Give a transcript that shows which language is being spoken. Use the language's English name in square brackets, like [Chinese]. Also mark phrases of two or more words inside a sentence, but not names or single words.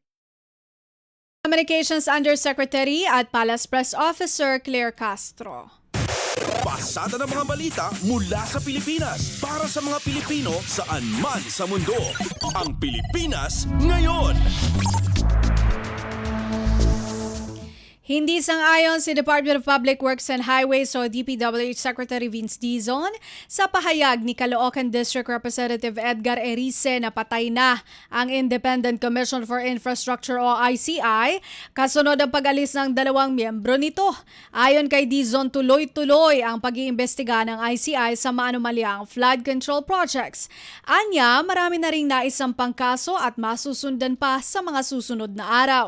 [Filipino] Communications Undersecretary at Palace Press Officer Claire Castro. Pasada ng mga balita mula sa Pilipinas para sa mga Pilipino saan man sa mundo. Ang Pilipinas ngayon. Hindi sang-ayon si Department of Public Works and Highways o DPWH Secretary Vince Dizon sa pahayag ni Caloocan District Representative Edgar Erice na patay na ang Independent Commission for Infrastructure o ICI kasunod ang pag-alis ng 2 miyembro nito. Ayon kay Dizon, tuloy-tuloy ang pag-iimbestiga ng ICI sa maanomaliang flood control projects. Anya, marami na ring naisampang kaso at masusundan pa sa mga susunod na araw.